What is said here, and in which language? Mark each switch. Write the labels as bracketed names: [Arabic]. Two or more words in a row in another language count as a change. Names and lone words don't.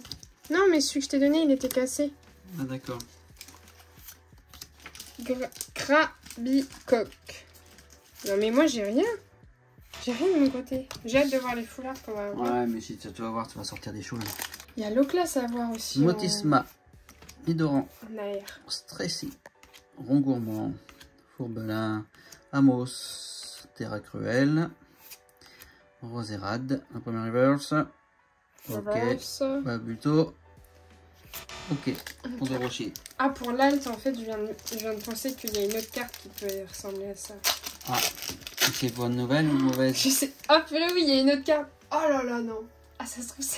[French] Non, mais celui que je t'ai donné, il était cassé. Ah d'accord. Krabicoque. Non, mais moi, j'ai rien. J'ai rien de mon côté. J'ai hâte de voir les foulards qu'on va avoir. Ouais, mais si tu vas voir, tu vas sortir des choses. Il y a l'Oclas à voir aussi. Motisma, Nidoran, Stressy, Rongourmand, Fourbelin, Amos, Terra Cruel, Roserade, un premier reverse. Ok. Babuto. Ok. Pour Dorochi. Ah, pour l'alt, en fait, je viens de penser qu'il y a une autre carte qui peut ressembler à ça. Ah. C'est bonne nouvelle ou mauvaise? Je sais. Ah, mais là, oui, il y a une autre carte. Oh là là, non. Ah, ça se trouve, c'est...